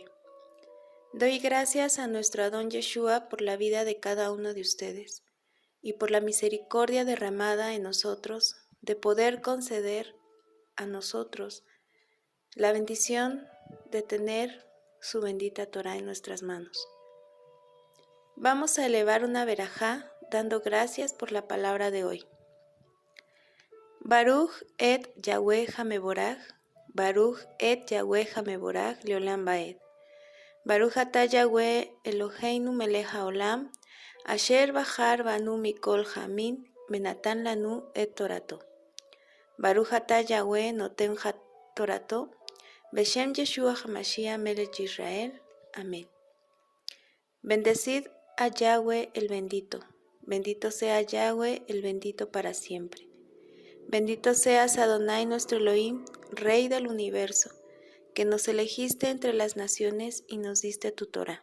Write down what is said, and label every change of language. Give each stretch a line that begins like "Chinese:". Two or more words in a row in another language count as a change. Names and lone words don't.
Spanish: Doy gracias a nuestro Adón Yeshua por la vida de cada uno de ustedes y por la misericordia derramada en nosotros de poder conceder a nosotros la bendición de tener su bendita Torah en nuestras manos. Vamos a elevar una verajá dando gracias por la palabra de hoy.
Hebrew: ברוך את יהוה המבורך, ברוך את יהוה המבורך לעולם ועד. ברוך אתה יהוה אלוהינו מלך העולם, אשר בחר בנו מכל העמים, ונתן לנו את תורתו. ברוך אתה יהוה נותן תורתו, בשם ישוע המשיח מלך ישראל.
Spanish: Amén. Bendecid a Yahweh el bendito. Bendito sea Yahweh, el bendito para siempre. Bendito seas Adonai nuestro Elohim, Rey del universo, que nos elegiste entre las naciones y nos diste tu Torah.